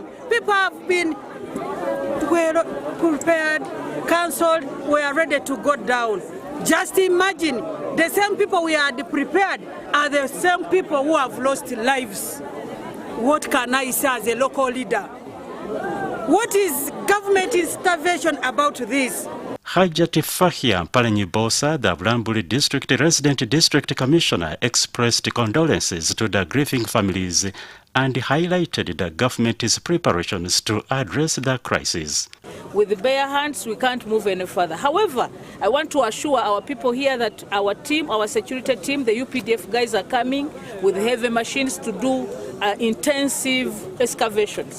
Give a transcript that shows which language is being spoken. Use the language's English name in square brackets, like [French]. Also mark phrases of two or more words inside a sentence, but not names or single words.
[English] People have been prepared, cancelled, we are ready to go down. Just imagine, the same people we had prepared are the same people who have lost lives. What can I say as a local leader? What is government intervention about this? Hajati Fahia Palenyibosa, the Bulambuli district resident district commissioner, expressed condolences to the grieving families and highlighted the government's preparations to address the crisis. With bare hands, we can't move any further. However, I want to assure our people here that our team, our security team, the UPDF guys are coming with heavy machines to do intensive excavations.